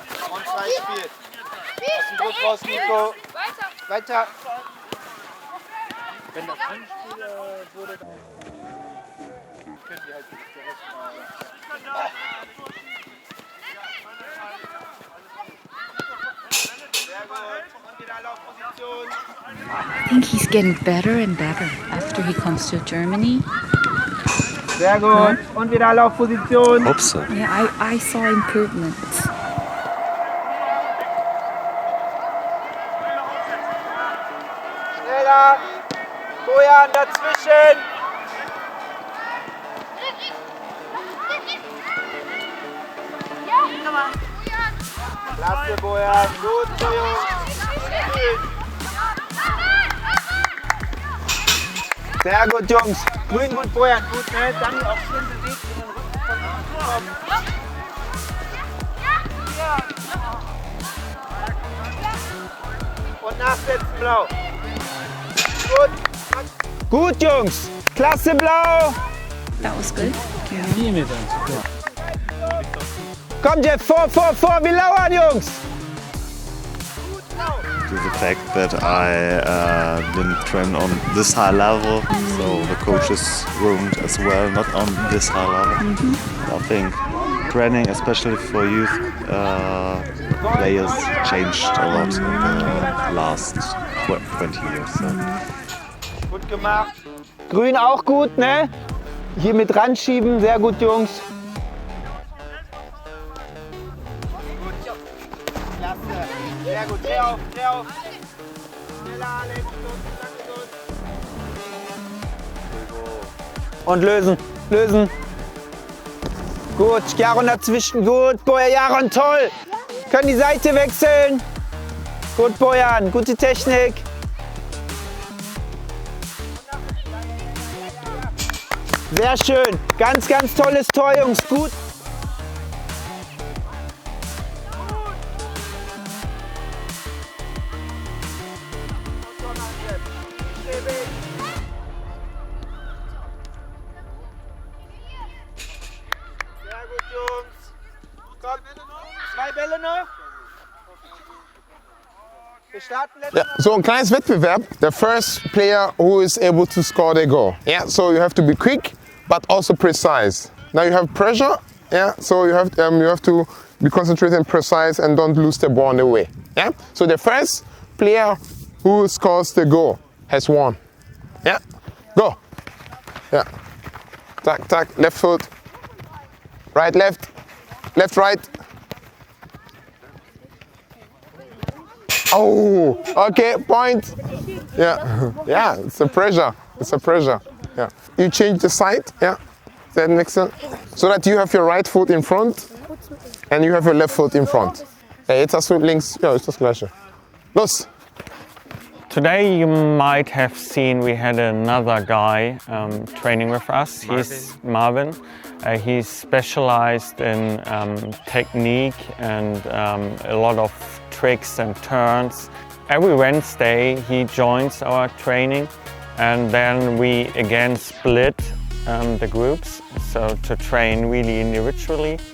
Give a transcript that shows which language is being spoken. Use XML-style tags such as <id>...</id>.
<de>Und 2 spielt. Aus dem Druck raus, Nico. Weiter. Wenn das Anspiel wurde, dann können die halt direkt mal. Sehr gut. Und wieder Laufposition.</de> <en>I think he's getting better and better after he comes to Germany.</en> <de>Sehr gut. Und wieder Laufposition.</de> <en>Hope so. Yeah, I saw improvements.</en> <de>Schneller. Bojan dazwischen. Klasse, Bojan. Gut, so Jungs. Sehr gut, Jungs. Grün gut, Bojan. Gut, ne? Dann auch schön bewegt in den Rücken von hinten kommen. Und nachsetzen, blau. Gut. Gut, Jungs. Klasse, blau.</de> <en>That was good.</en> <de>Kommt jetzt vor, wir lauern, Jungs.</de> <en>To the fact that I didn't train on this high level, so the coaches weren't as well, not on this high level. I think training, especially for youth players, changed a lot in the last 20 years. So.</en> <de>Gut gemacht. Grün auch gut, ne? Hier mit ranschieben, sehr gut, Jungs. Klasse, sehr gut, dreh auf. Schneller, Alex, und lösen. Gut, Jaron dazwischen, gut, Bojan, Jaron, toll. Können die Seite wechseln. Gut, Bojan, gute Technik. Sehr schön, ganz tolles Tor, Jungs, gut. Sehr gut, Jungs. Komm, 2 Bälle noch. Wir starten Yeah, so ein kleines Wettbewerb.</de> <en>The first player who is able to score the goal. Yeah, so you have to be quick, but also precise. Now you have pressure. Yeah, so you have to be concentrated and precise and don't lose the ball on the way. Yeah, so the first player who scores the goal has won. Yeah, go. Yeah, tack, left foot, right, left, right. Oh, okay, point. Yeah, it's a pressure. Yeah, you change the side. Yeah, that makes sense. So that you have your right foot in front and you have your left foot in front.</en> <de>Jetzt hast du links, ja, ist das gleiche. Los.</de> <en>Today you might have seen we had another guy training with us. He's Marvin. He's specialized in technique and a lot of tricks and turns. Every Wednesday he joins our training and then we again split the groups, so to train really individually.</en>